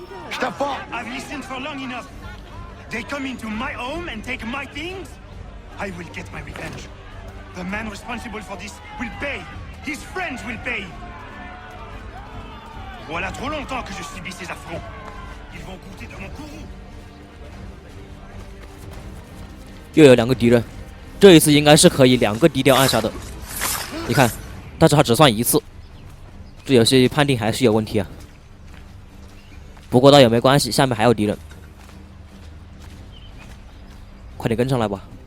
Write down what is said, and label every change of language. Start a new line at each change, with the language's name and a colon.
English: Stefan! I've listened for long enough. They come into my home and take my things? I will get my revenge. The man responsible for this will pay. His friends will pay.
French: Voilà trop longtemps que je subis ces affronts. Ils vont goûter de mon courroux.
Chinese: 又有2个敌人，这一次应该是可以2个低调暗杀的。你看，但是他只算1次，这游戏判定还是有问题啊。不过倒也没关系，下面还有敌人，快点跟上来吧。